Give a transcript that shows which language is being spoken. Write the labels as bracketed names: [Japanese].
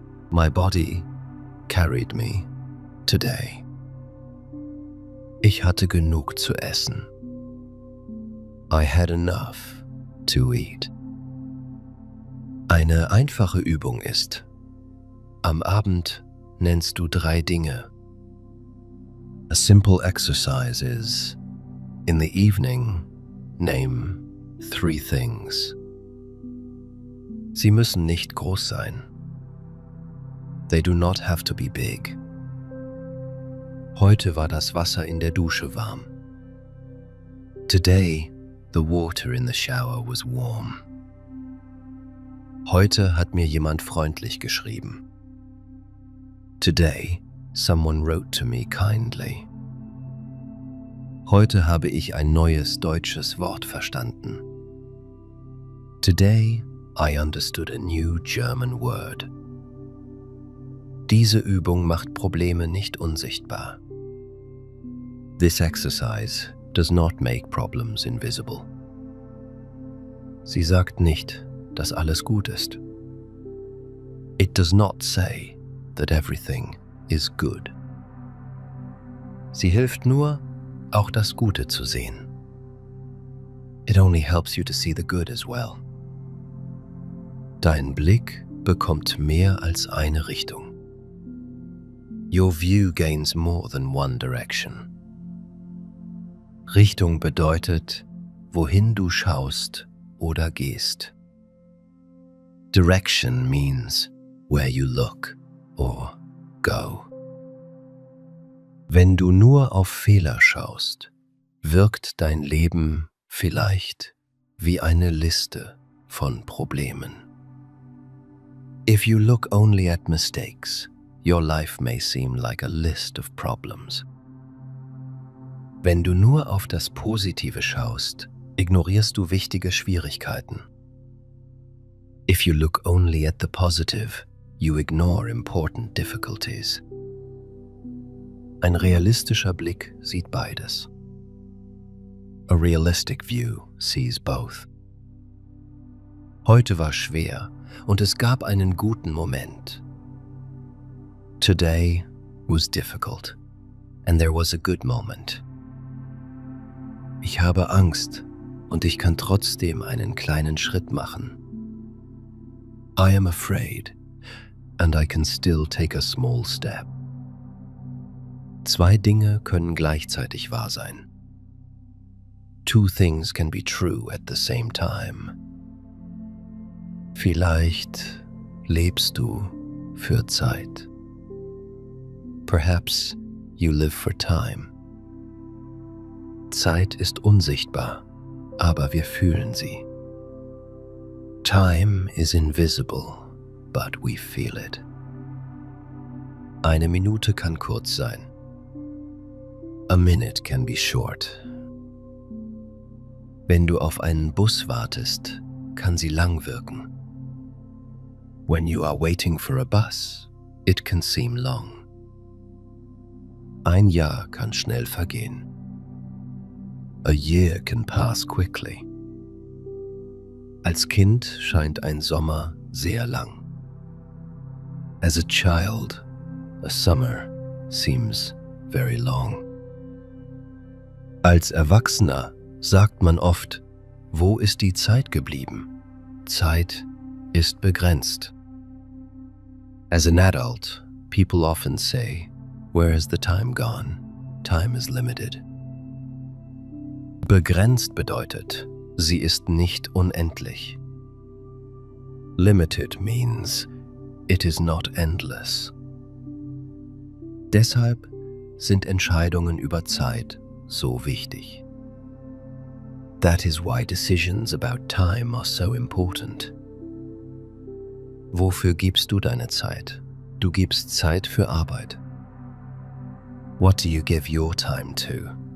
[English] My body carried me today. [German] Ich hatte genug zu essen. [English] I had enough to eat. [German] Eine einfache Übung ist, am Abend nennst du 3 Dinge. [English] A simple exercise is, in the evening, name 3 things. [German] Sie müssen nicht groß sein. [English] They do not have to be big. [German] Heute war das Wasser in der Dusche warm. [English] Today, the water in the shower was warm. [German] Heute hat mir jemand freundlich geschrieben. [English] Today, someone wrote to me kindly. [German] Heute habe ich ein neues deutsches Wort verstanden. [English] Today I understood a new German word. [German] Diese Übung macht Probleme nicht unsichtbar. [English] This exercise does not make problems invisible. [German] Sie sagt nicht, dass alles gut ist. [English] It does not say that everything is good. [German] Sie hilft nur, auch das Gute zu sehen. [English] It only helps you to see the good as well. [German] Dein Blick bekommt mehr als eine Richtung. [English] Your view gains more than one direction. [German] Richtung bedeutet, wohin du schaust oder gehst. [English] Direction means where you look or go. [German] Wenn du nur auf Fehler schaust, wirkt dein Leben vielleicht wie eine Liste von Problemen. [English] If you look only at mistakes, your life may seem like a list of problems. [German] Wenn du nur auf das Positive schaust, ignorierst du wichtige Schwierigkeiten. [English] If you look only at the positive, you ignore important difficulties. [German] Ein realistischer Blick sieht beides. [English] A realistic view sees both. [German] Heute war schwer und es gab einen guten Moment. [English] Today was difficult and there was a good moment. [German] Ich habe Angst und ich kann trotzdem einen kleinen Schritt machen. [English] I am afraid and I can still take a small step. [German] Zwei Dinge können gleichzeitig wahr sein. [English] Two things can be true at the same time. [German] Vielleicht lebst du für Zeit. [English] Perhaps you live for time. [German] Zeit ist unsichtbar, aber wir fühlen sie. [English] Time is invisible, but we feel it. [German] Eine Minute kann kurz sein. [English] A minute can be short. [German] Wenn du auf einen Bus wartest, kann sie lang wirken. [English] When you are waiting for a bus, it can seem long. [German] Ein Jahr kann schnell vergehen. [English] A year can pass quickly. [German] Als Kind scheint ein Sommer sehr lang. [English] As a child, a summer seems very long. [German] Als Erwachsener sagt man oft, wo ist die Zeit geblieben? Zeit ist begrenzt. [English] As an adult, people often say, where has the time gone? Time is limited. [German] Begrenzt bedeutet, sie ist nicht unendlich. [English] Limited means it is not endless. [German] Deshalb sind Entscheidungen über Zeit so wichtig. [English] That is why decisions about time are so important. [German] Wofür gibst du deine Zeit? Du gibst Zeit für Arbeit. [English] What do you give your time to?